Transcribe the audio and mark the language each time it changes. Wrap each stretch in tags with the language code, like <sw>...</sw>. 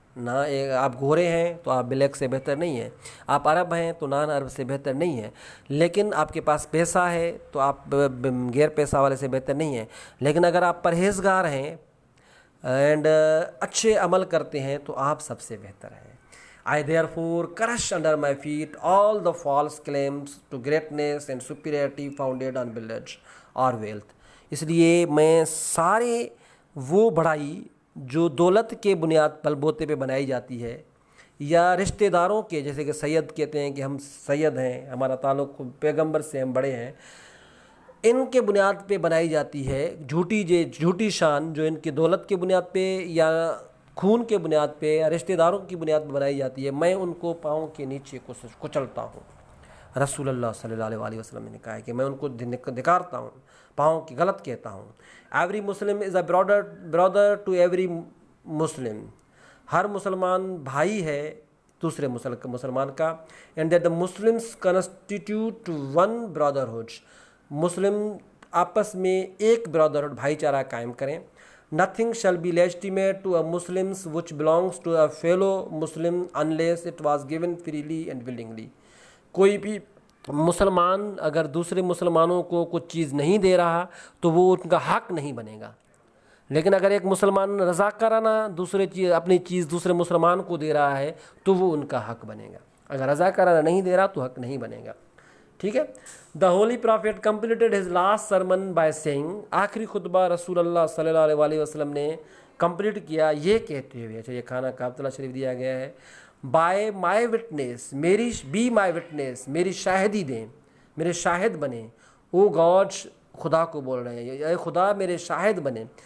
<ur>نہ آپ گورے ہیں تو آپ بلیک سے بہتر نہیں ہیں، آپ عرب ہیں تو نان عرب سے بہتر نہیں ہیں، لیکن آپ کے پاس پیسہ ہے تو آپ غیر پیسہ والے سے بہتر نہیں ہیں. لیکن اگر آپ پرہیزگار ہیں اینڈ اچھے عمل کرتے ہیں تو آپ سب سے بہتر ہیں.</ur> <en>I therefore crush under my feet all the false claims to greatness and superiority founded on knowledge or wealth.</en> <ur>اس لیے میں سارے وہ بڑائی جو دولت کے بنیاد بل بوتے پہ بنائی جاتی ہے یا رشتہ داروں کے، جیسے کہ سید کہتے ہیں کہ ہم سید ہیں، ہمارا تعلق پیغمبر سے ہم بڑے ہیں، ان کے بنیاد پہ بنائی جاتی ہے جھوٹی شان جو ان کی دولت کے بنیاد پہ یا خون کے بنیاد پہ یا رشتہ داروں کی بنیاد پہ بنائی جاتی ہے. میں ان کو پاؤں کے نیچے کچلتا ہوں. رسول اللہ صلی اللہ علیہ وسلم نے کہا ہے کہ میں ان کو دکارتا ہوں، پاؤں کی غلط کہتا ہوں.</ur> <en>Every Muslim is a brother to every Muslim.</en> <ur>ہر مسلمان بھائی ہے دوسرے مسلمان کا.</ur> <en>And that the Muslims constitute one brotherhood.</en> <ur>مسلم آپس میں ایک برادرہڈ بھائی چارہ قائم کریں.</ur> <en>Nothing shall be legitimate to a Muslims which belongs to a fellow Muslim unless it was given freely and willingly.</en> <ur>کوئی بھی مسلمان اگر دوسرے مسلمانوں کو کچھ چیز نہیں دے رہا تو وہ ان کا حق نہیں بنے گا. لیکن اگر ایک مسلمان رضاکارانہ اپنی چیز دوسرے مسلمان کو دے رہا ہے تو وہ ان کا حق بنے گا. اگر رضاکارانہ نہیں دے رہا تو حق نہیں بنے گا. ٹھیک ہے.</ur> <en>The holy prophet completed his last sermon by saying.</en> <ur>آخری خطبہ رسول اللہ صلی اللہ علیہ وسلم نے کمپلیٹ کیا یہ کہتے ہوئے. اچھا یہ کھانا کعبۃ اللہ شریف دیا گیا ہے.</ur> <en>by my witness, be my witness,</en> <ur>میری شاہدی دیں، میرے شاہد بنیں. او گاڈ، خدا کو بول رہے ہیں، اے خدا میرے شاہد بنیں.</ur>